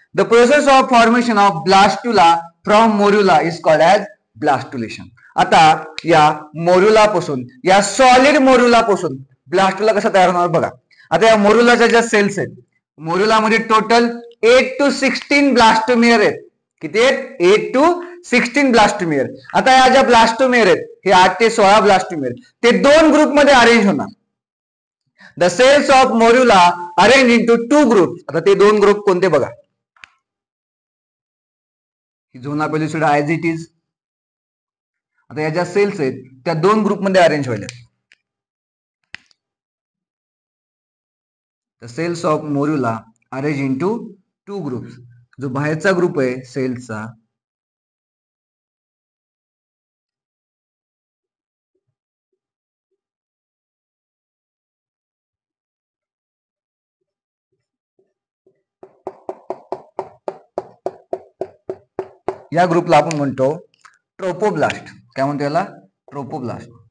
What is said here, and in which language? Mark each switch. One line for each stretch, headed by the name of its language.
English: The process of formation of blastula from morula is called as blastulation.
Marathi: आता या मोर्युला पासून, या सॉलिड मोर्युला पासून ब्लास्टुला कसा तयार होणार बघा. आता या मोर्युलाच्या ज्या सेल्स आहेत, मोर्युलामध्ये टोटल 8 to 16 ब्लास्टोमेअर आहेत. किती आहेत? 8 to 16 ब्लास्टोमेअर. आता या ज्या ब्लास्टोमेअर आहेत, हे 8 ते 16 ब्लास्टोमेअर, ते दोन ग्रुपमध्ये अरेंज होणार.
English: The cells of morula arranged into two groups.
Marathi: आता ते दोन ग्रुप कोणते बघा? झोना पेलुसिडा ऍज इट इज. आता या ज्या सेल्स आहेत त्या दोन ग्रुपमध्ये अरेंज व्हायला.
English: The cells of morula arranged into two groups.
Marathi: जो बाहेरचा ग्रुप आहे सेल्सचा, या ग्रुपला आपण म्हणतो ट्रोपोब्लास्ट. काय म्हणतो याला? ट्रोपोब्लास्ट.